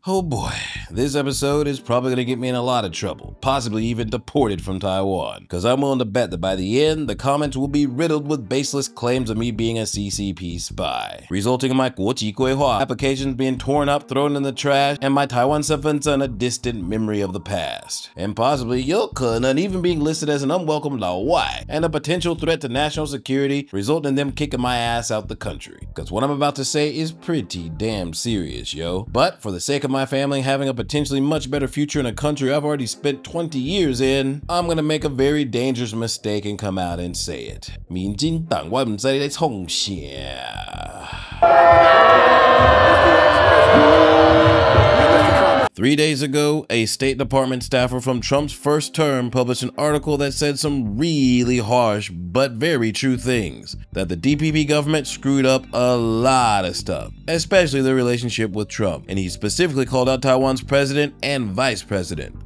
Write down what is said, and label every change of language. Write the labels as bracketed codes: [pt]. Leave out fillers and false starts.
[en] Oh boy, this episode is probably gonna get me in a lot of trouble, possibly even deported from Taiwan, because I'm willing to bet that by the end, the comments will be riddled with baseless claims of me being a CCP spy, resulting in my [zh] 国籍规划 [en] applications being torn up, thrown in the trash, and my Taiwan 身份证 a distant memory of the past, and possibly [zh] 有可能 [en] even being listed as an unwelcome 老外, and a potential threat to national security, resulting in them kicking my ass out the country, because what I'm about to say is pretty damn serious, yo. But for the sake of my family having a potentially much better future in a country I've already spent 20 years in, I'm gonna make a very dangerous mistake and come out and say it. [zh] 民进党我不知道在冲啥。 [en] 3 days ago, a State Department staffer from Trump's first term published an article that said some really harsh but very true things. That the DPP government screwed up a lot of stuff, especially their relationship with Trump, and he specifically called out Taiwan's president and vice president.